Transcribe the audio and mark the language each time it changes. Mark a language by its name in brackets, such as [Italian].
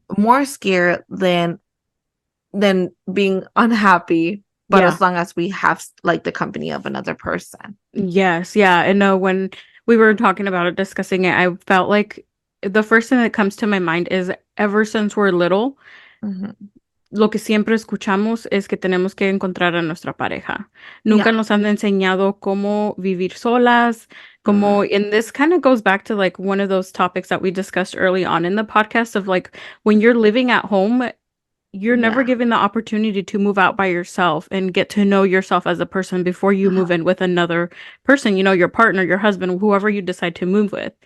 [English] more scared than being unhappy, but Yeah. as long as we have like the company of another person. Yes. Yeah. And no, when we were talking about it, discussing it, I felt like the first thing that comes to my mind is ever since we're little, Mhm. [Spanish] lo que siempre escuchamos es que tenemos que encontrar a nuestra pareja. [English] Yeah. [Spanish] Nunca nos han enseñado cómo vivir solas, Mm. [English] como, and this kind of goes back to like one of those topics that we discussed early on in the podcast of like when you're living at home, you're never Yeah. given the opportunity to move out by yourself and get to know yourself as a person before you Uh-huh. move in with another person, you know, your partner, your husband, whoever you decide to move with.